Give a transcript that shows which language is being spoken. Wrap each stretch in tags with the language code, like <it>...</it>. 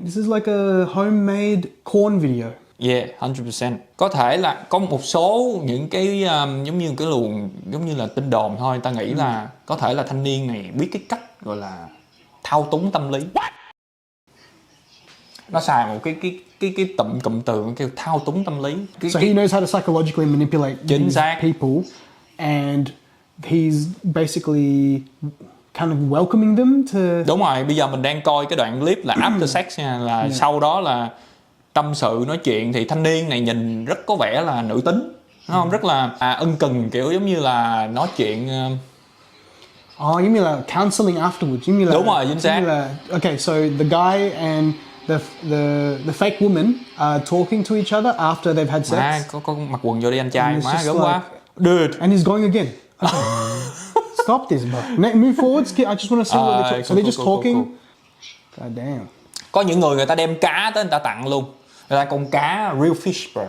<en>This is like a homemade corn video. Yeah, 100%.</en> <vi>Có thể là có một số những cái giống như cái luồng giống như là tin đồn thôi, ta nghĩ là có thể là thanh niên này biết cái cách gọi là thao túng tâm lý. Nó xài một cái cụm từ kêu thao túng tâm lý.</vi> <en>So he knows how to psychologically manipulate these people, and he's basically kind of welcoming them to.</en> <vi>Đúng rồi, bây giờ mình đang coi cái đoạn clip là</vi> <en>after sex</en> <vi>nha, là sau đó là tâm sự nói chuyện thì thanh niên này nhìn rất có vẻ là nữ tính, đúng không? Rất là ân cần, kiểu giống như là nói chuyện. Giống như là</vi> <en>counseling afterwards.</en> <vi>Giống như là, đúng rồi, chính xác.</vi> <en>Okay, so the guy and the fake woman are talking to each other after they've had sex.</en> <vi>Có mặc quần vô đi anh trai, má gớm quá.</vi> <en>Dude. And he's going again. Okay. Stop this, bro. Move forwards. I just want to see what they're talking. So they're just talking. God damn.</en> <vi>Có những người ta đem cá tới người ta tặng luôn. Người ta con cá</vi> <en>real fish, bro.</en>